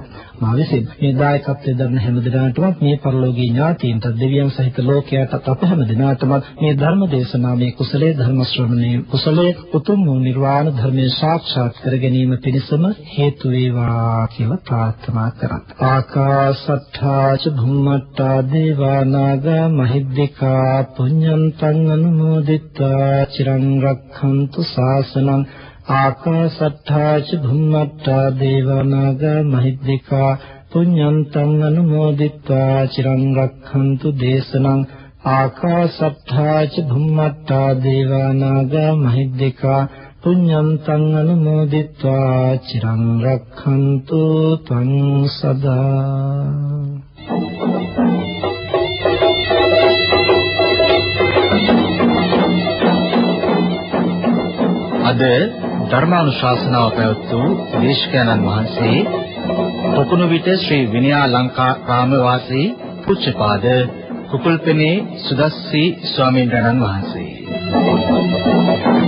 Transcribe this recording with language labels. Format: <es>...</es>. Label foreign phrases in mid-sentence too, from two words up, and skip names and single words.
<si>මා විසින් මේ දායකත්වයෙන් දරන හැම දිනාටම මේ පරලෝකීය ඥාතීන්ට දෙවියන් සහිත ලෝකයට අප හැම දිනාටම මේ ධර්ම දේශනාවේ කුසලයේ ධර්ම ශ්‍රවණයේ කුසලයේ උතුම් වූ නිර්වාණ ධර්මයේ සාක්ෂාත් කර ගැනීම පිණිසම හේතු වේවා කියලා ප්‍රාර්ථනා කරා.</si> <pi>ආකාශට්ඨා ච භුම්මට්ඨා දේවා නාග මහිද්దికා පුඤ්ඤන්තං අනුමෝදිත්වා චිරං රක්ඛන්තු ශාසනං. ආකාශට්ඨා ච භුම්මට්ඨා දේවා නාග මහිද්దికා පුඤ්ඤන්තං අනුමෝදිත්වා චිරං රක්ඛන්තු දේශනං. ආකාශට්ඨා ච භුම්මට්ඨා දේවා නාග මහිද්దికා පුඤ්ඤන්තං අනුමෝදිත්වා චිරං රක්ඛන්තු ත්වං සදා.</pi> <si>අද ධර්මානුශාසනාව පැවැත් වූ දේශකයන්න් වහන්සේ පොකුණුවිට ශ්‍රී විනයාලංකාරාම වාසී පූජ්‍යපාද කුකුල්පෙනේ සුදස්සී ස්වාමීන් වහන්සේ.</si>